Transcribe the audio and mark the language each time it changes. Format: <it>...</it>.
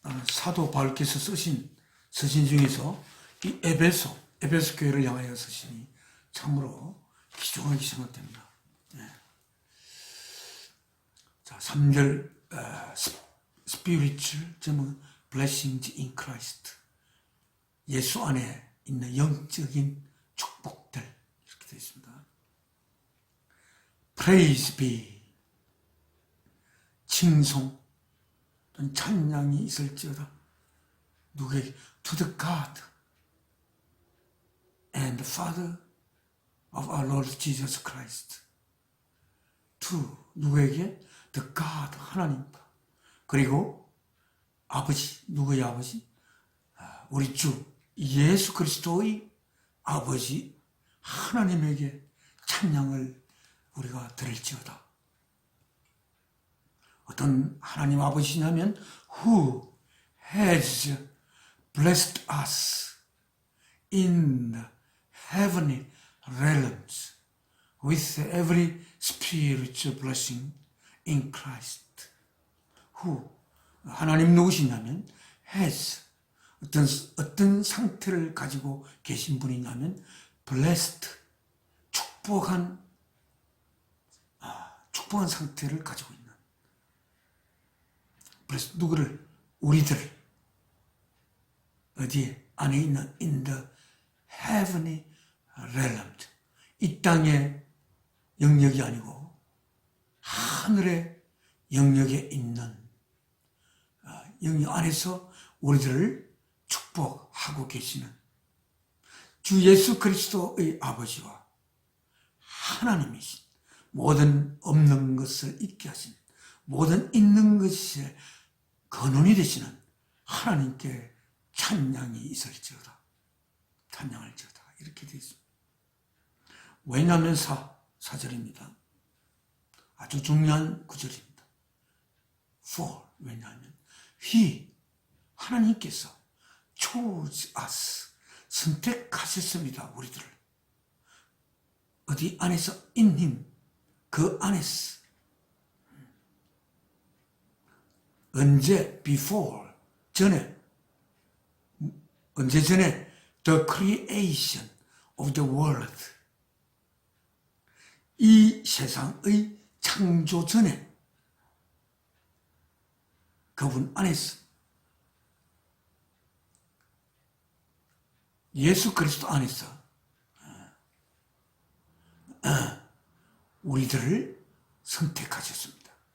<ko>사도 바울께서 쓰신 서신 중에서 이 에베소 교회를 향하여 서신이 참으로 귀중하게 생각됩니다. 자, 3절</ko> <en>spiritual 제목 blessings in Christ.</en> <ko>예수 안에 있는 영적인 축복들 이렇게 되어 있습니다.</ko> <en>Praise be.</en> <ko>칭송 찬양이 있을지어다. 누구에게?</ko> <en>To the God and the Father of our Lord Jesus Christ.</en> <ko>To 누구에게? The God 하나님과 그리고 아버지 누구의 아버지? 우리 주 예수 그리스도의 아버지 하나님에게 찬양을 우리가 드릴지어다. 어떤 하나님 아버지냐면</ko> <en>who has blessed us in the heavenly realms with every spiritual blessing in Christ.</en> <ko>who 하나님 누구시냐면 has 어떤 상태를 가지고 계신 분이냐면 blessed 축복한 상태를 가지고 있는. 그래서 누구를? 우리들 어디에? 안에 있는</ko> <en>in the heavenly realms.</en> <ko>이 땅의 영역이 아니고 하늘의 영역에 있는 영역 안에서 우리들을 축복하고 계시는 주 예수 그리스도의 아버지와 하나님이신 모든 없는 것을 있게 하신 모든 있는 것이 근원이 되시는 하나님께 찬양이 있을지어다. 찬양할지어다. 이렇게 되어 있습니다. 왜냐하면 4절입니다. 아주 중요한 구절입니다.</ko> <en>For</en> <ko>왜냐하면</ko> <en>He</en> <ko>하나님께서</ko> <en>chose us</en> <ko>선택하셨습니다. 우리들을 어디 안에서</ko> <en>in Him</en> <ko>그 안에서 언제 before 전에 언제 전에</ko> <en>the creation of the world</en> <ko>이 세상의 창조 전에 그분 안에서 예수 그리스도 안에서 우리들을 선택하셨습니다.</ko>